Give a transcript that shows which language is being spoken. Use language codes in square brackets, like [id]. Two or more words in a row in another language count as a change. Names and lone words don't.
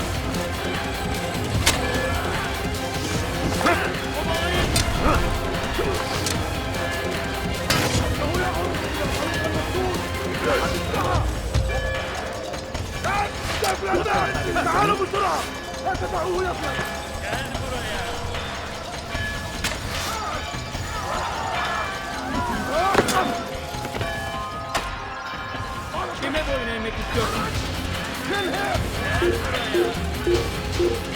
[tr] Kovalayın. [ar] تعالوا بسرعة! لا تدعوه يطلع! [tr] Gel buraya. Kime boyun eğmek istiyorsun? Gel buraya.